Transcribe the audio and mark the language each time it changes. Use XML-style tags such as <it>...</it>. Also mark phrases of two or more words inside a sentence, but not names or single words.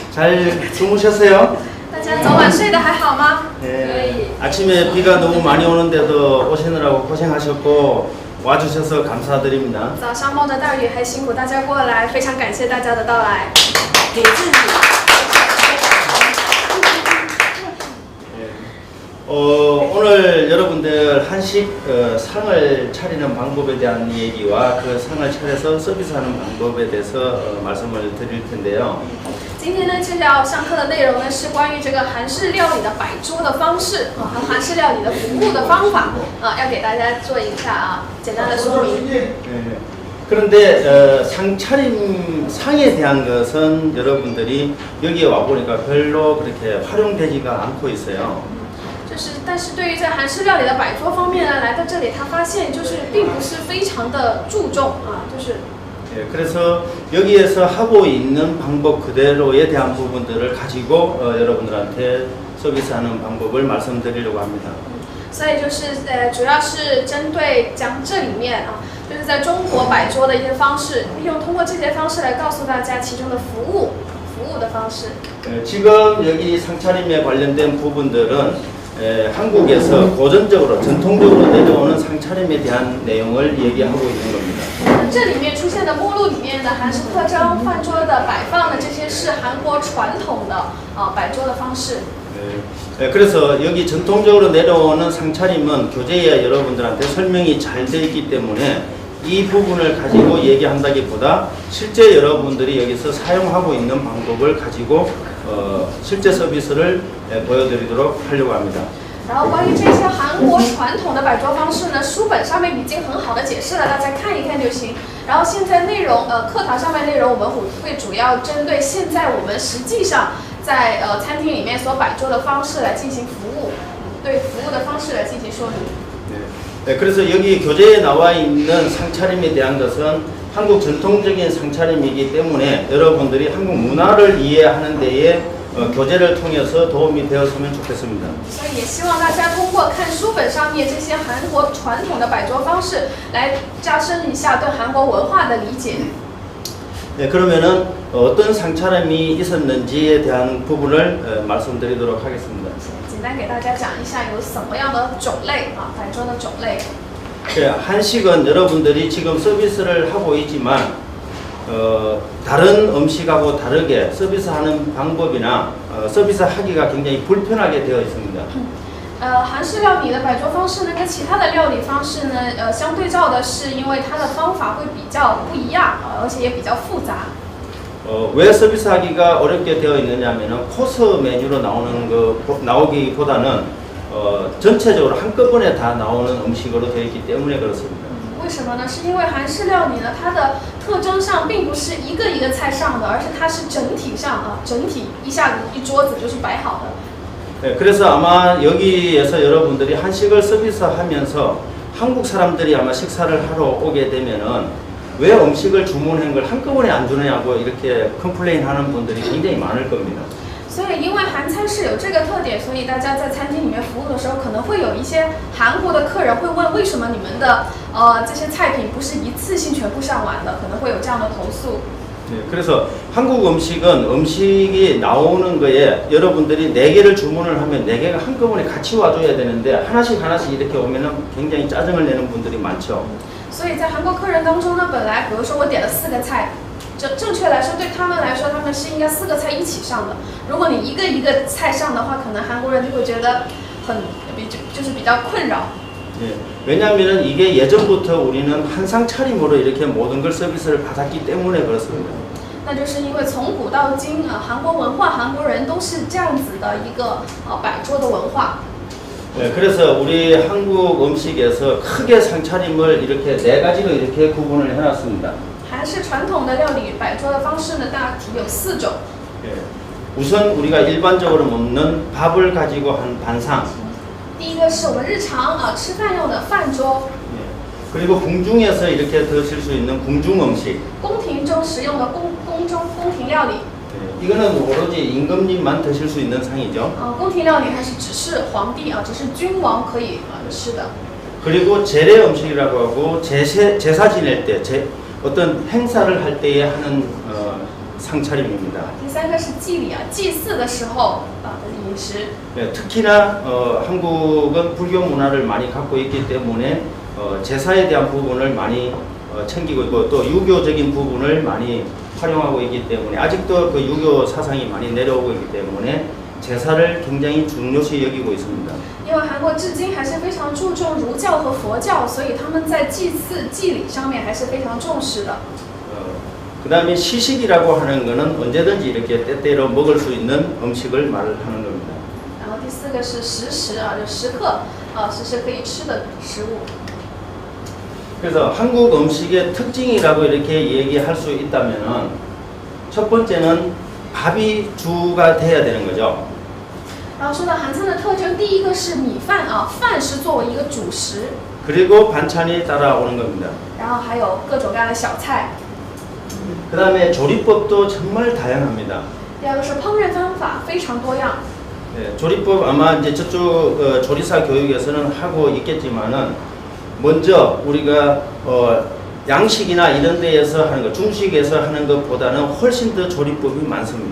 <ko>잘 주무셨어요?</ko> <zh>大家昨晚睡得还好吗？</zh> <ko>네. 아침에 비가 너무 많이 오는데도 오시느라고 고생하셨고 와주셔서 감사드립니다.</ko> <zh>早上冒着大雨还辛苦大家过来，非常感谢大家的到来。给自己。</zh> <ko>오늘 여러분들 한식 상을 차리는 방법에 대한 얘기와 그 상을 차려서 서비스하는 방법에 대해서 말씀을 드릴 텐데요.</ko> <zh>今天呢，这要上课的内容呢是关于这个韩式料理的摆桌的方式啊，和韩式料理的服务的方法啊，要给大家做一下简单的说明。</zh> <ko>그런데 상에 대한 것은 여러분들이 여기에 와 보니까 별로 그렇게 활용되지가 않고 있어요.</ko> <zh>但是对于在韩式料理的摆桌方面呢，来到这里他发现并不是非常的注重啊，</zh> <ko>그래서 여기에서 하고 있는 방법 그대로에 대한 부분들을 가지고 여러분들한테 서비스하는 방법을 말씀드리려고 합니다.</ko> <zh>所以主要是针对将这里面啊，就是在中国摆桌的一些方式，通过这些方式来告诉大家其中的服务的方式。</zh> <ko>지금 여기 상차림에 관련된 부분들은 한국에서 고전적으로 전통적으로 내려오는 상차림에 대한 내용을 얘기하고 있는 겁니다.</ko> <zh>这里面出现的目录里面的韩式特征、饭桌的摆放的这些是韩国传统的摆桌的方式。</zh> <ko>그래서 여기 전통적으로 내려오는 상차림은 교재에 여러분들한테 설명이 잘 되어 있기 때문에 이 부분을 가지고 얘기한다기보다 실제 여러분들이 여기서 사용하고 있는 방법을 가지고 실제 서비스를 보여드리도록 하려고 합니다.</ko> <zh>然后关于这些韩国传统的摆桌方式呢，书本上面已经很好的解释了，大家看一看就行。然后现在课堂上面内容我们会主要针对现在我们实际上在餐厅里面所摆桌的方式来进行服务，对服务的方式来进行说明。</zh> <ko>그래서 여기 교재에 나와 있는 상차림에 대한 것은 한국 전통적인 상차림이기 때문에 여러분들이 한국 문화를 이해하는 데에 교재를 통해서 도움이 되었으면 좋겠습니다.</ko> <zh>所以也希望大家通过看书本上面这些韩国传统的摆桌方式，来加深一下对韩国文化的理解。</zh> <ko>그러면은 어떤 상차림이 있었는지에 대한 부분을 말씀드리도록 하겠습니다.</ko> <zh>简单给大家讲一下有什么样的种类啊，摆桌的种类。</zh> <ko>한식은 여러분들이 지금 서비스를 하고 있지만 다른 음식하고 다르게 서비스하는 방법이나 서비스하기가 굉장히 불편하게 되어 있습니다.</ko> <zh>韩式料理的摆桌方式呢，跟其他的料理方式呢，相对照的是，因为它的方法会比较不一样，而且也比较复杂。</zh> <ko>왜 서비스하기가 어렵게 되어 있느냐면은 코스 메뉴로 나오기보다는 전체적으로 한꺼번에 다 나오는 음식으로 되어 있기 때문에 그렇습니다.</ko> <zh>为什么呢？是因为韩式料理呢，它的特征上并不是一个一个菜上的，而是它是整体上啊，整体一下子一桌子就是摆好的。</zh> <ko>그래서 아마 여기에서 여러분들이 한식을 서비스하면서 한국 사람들이 아마 식사를 하러 오게 되면은 왜 음식을 주문한 걸 한꺼번에 안 주느냐고 이렇게 컴플레인하는 분들이 굉장히 많을 겁니다.</ko> <zh>所以，因为韩餐是有这个特点，所以大家在餐厅里面服务的时候，可能会有一些韩国的客人会问，为什么你们的这些菜品不是一次性全部上完的？可能会有这样的投诉。</zh> <ko>그래서 한국 음식이 나오는 거에 여러분들이 4개를 주문을 하면 4개가 한꺼번에 같이 와줘야 되는데 하나씩 이렇게 오면은 굉장히 짜증을 내는 분들이 많죠.</ko> <zh>所以在韩国客人当中呢，本来比如说我点了4个菜，正确来说对他们来说，他们是应该4个菜一起上的。如果你一个一个菜上的话，可能韩国人就会觉得比较困扰。</zh> <ko>왜냐하면 이게 예전부터 우리는 한상 차림으로 이렇게 모든 걸 서비스를 받았기 때문에 그렇습니다.</ko> <zh>那就是因为从古到今啊，韩国文化，韩国人都是这样子的一个摆桌的文化。</zh> <ko>그래서 우리 한국 음식에서 크게 상차림을 이렇게 4가지로 이렇게 구분을 해놨습니다.</ko> <zh>韩式传统的料理摆桌的方式呢，大体有4种。</zh> <ko>우선 우리가 일반적으로 먹는 밥을 가지고 한 반상.</ko> <zh>第一个是我们日常吃饭用的饭桌。</zh> <ko>그리고 궁중에서 이렇게 드실 수 있는 궁중 음식.</ko> <zh>宫廷中食用的宫廷料理。</zh> <ko>이거는 오로지 임금님만 드실 수 있는 상이죠.</ko> <zh>宫廷料理它是只是皇帝只是君王可以吃的。</zh> <ko>그리고 제례 음식이라고 하고 제사 지낼 때 어떤 행사를 할 때에 하는 상차림입니다.</ko> <zh>第三个是祭礼啊，祭祀的时候的饮食。</zh> <ko>네, 특히나 한국은 불교 문화를 많이 갖고 있기 때문에 제사에 대한 부분을 많이 챙기고 있고 또 유교적인 부분을 많이 활용하고 있기 때문에 아직도 그 유교 사상이 많이 내려오고 있기 때문에 제사를 굉장히 중요시 여기고 있습니다.</ko> <zh>因为韩国至今还是非常注重儒教和佛教，所以他们在祭祀、祭礼上面还是非常重视的。</zh> <ko>그 다음에 시식이라고 하는 것은 언제든지 이렇게 때때로 먹을 수 있는 음식을 말을 하는 겁니다.</ko> <zh>然后第四个是时时啊，就时刻时时可以吃的食物。</zh> <ko>그래서 한국 음식의 특징이라고 이렇게 얘기할 수 있다면은 첫 번째는 밥이 주가 돼야 되는 거죠.</ko> <zh>然后说到韩餐的特征，第一个是米饭啊，饭是作为一个主食，</zh> <ko>그리고 반찬이 따라오는 겁니다.</ko> <zh>然后还有各种各样的小菜。</zh> <ko>그 다음에 조리법도 정말 다양합니다.</ko> <zh>第二个是烹饪方法非常多样。</zh> <ko>네, 조리법 아마 이제 저쪽 조리사 교육에서는 하고 있겠지만은 먼저 우리가 양식이나 이런 데에서 하는 것, 중식에서 하는 것보다는 훨씬 더 조리법이 많습니다.</ko>